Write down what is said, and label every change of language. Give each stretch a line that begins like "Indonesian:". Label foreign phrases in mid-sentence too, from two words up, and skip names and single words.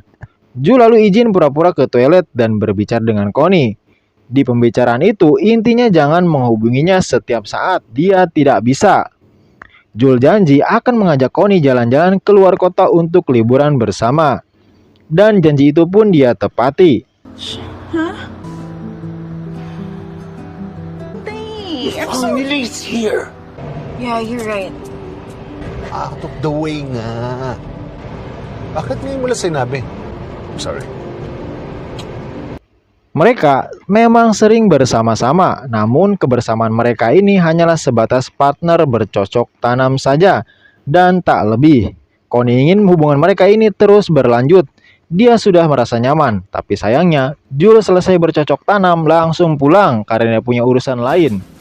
Indonesian: Jul lalu izin pura-pura ke toilet dan berbicara dengan Connie. Di pembicaraan itu intinya jangan menghubunginya setiap saat, dia tidak bisa. Jul janji akan mengajak Connie jalan-jalan keluar kota untuk liburan bersama. Dan janji itu pun dia tepati.
English: Finally, it's here. Yeah, you're right. Out of the way nga.
Filipino: Bakit ngayon mo lang sinabi?
English: I'm sorry.
Indonesian: Mereka memang sering bersama-sama, namun kebersamaan mereka ini hanyalah sebatas partner bercocok tanam saja dan tak lebih. Connie ingin hubungan mereka ini terus berlanjut. Dia sudah merasa nyaman, tapi sayangnya Jul selesai bercocok tanam langsung pulang karena dia punya urusan lain.